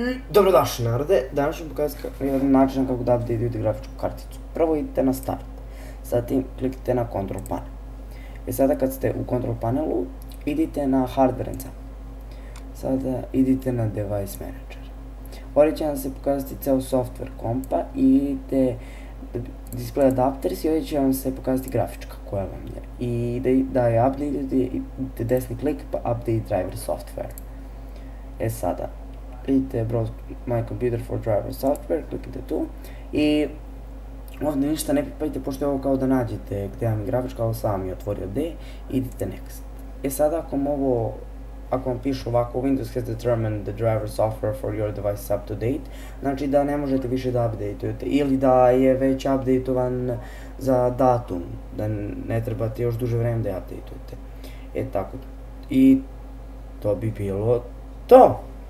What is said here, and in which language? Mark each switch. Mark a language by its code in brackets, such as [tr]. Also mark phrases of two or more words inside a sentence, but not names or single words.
[bs] Dobrodošli narode, danas ću pokazati jedan način kako da update grafičku karticu. Prvo idete na start, zatim kliknite na [en] control panel. [bs] I sada kad ste u [en] control panelu, [bs] idite na [en] hardware and sound. [bs] Sada idite na [en] device manager. [bs] Ovdje će vam se pokazati ceo software kompa i idite [en] display adapters [bs] i ovdje će vam se pokazati grafička koja vam je. I da je update, idite desni klik pa [en] update driver software. [bs] Sada idite [en] browse my computer for driver software, [bs] kliknite tu i ovdje ništa ne pipajte pošto je ovo kao da nađete gdje vam je grafička, ovo sam je otvorio D, idite next. Sada ako vam piše ovako [en] Windows has determined the driver software for your device is up to date, [bs] znači da ne možete više da updateujete ili da je već updateovan za datum, da ne trebate još duže vreme da updateujete. Tako, i to bi bilo to.